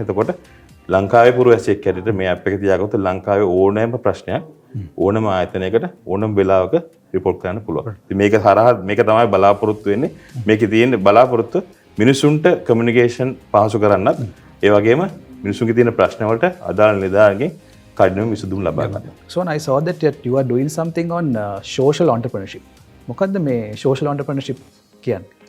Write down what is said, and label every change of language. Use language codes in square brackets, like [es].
[si] එතකොට ලංකාවේ පුරවැසියෙක් හැටියට මේ ඇප් එක තියාගත්තොත් ලංකාවේ ඕනෑම ප්‍රශ්නයක් ඕනම ආයතනයකට ඕනම වෙලාවක රිපෝට් කරන්න පුළුවන්. ඉතින් මේක හරහා මේක තමයි බලාපොරොත්තු වෙන්නේ. මේකේ තියෙන බලාපොරොත්තු මිනිසුන්ට කමියුනිකේෂන් පහසු කරන්නත් ඒ වගේම මිනිසුන්ගේ තියෙන ප්‍රශ්න වලට අදාළ නිලධාරීන්ගෙන් කඩිනමින් විසඳුම් ලබා ගන්න. [en] So I saw that you are doing something on social entrepreneurship. [si] මොකද්ද මේ social entrepreneurship කියන්නේ?